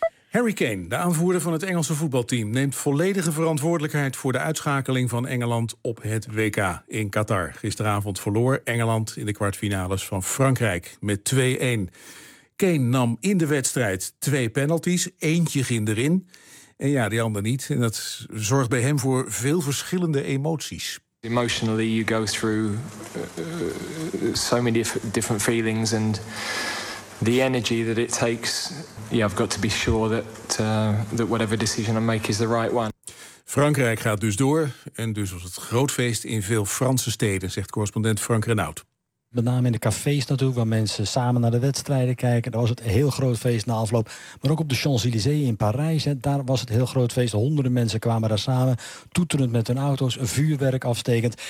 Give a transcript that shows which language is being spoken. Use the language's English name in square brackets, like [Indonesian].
[Dutch] Harry Kane, de aanvoerder van het Engelse voetbalteam, neemt volledige verantwoordelijkheid voor de uitschakeling van Engeland op het WK in Qatar. Gisteravond verloor Engeland in de kwartfinales van Frankrijk met 2-1. Kane nam in de wedstrijd twee penalties. Eentje ging erin en ja, die ander niet. En dat zorgt bij hem voor veel verschillende emoties. [English] Emotionally you go through so many different feelings and the energy that it takes. Yeah, I've got to be sure that whatever decision I make is the right one. [Dutch] Frankrijk gaat dus door en dus was het groot feest in veel Franse steden, zegt correspondent Frank Renaud. Met name in de cafés natuurlijk, waar mensen samen naar de wedstrijden kijken. Daar was het een heel groot feest na afloop. Maar ook op de Champs-Élysées in Parijs, daar was het heel groot feest. Honderden mensen kwamen daar samen, toeterend met hun auto's, vuurwerk afstekend.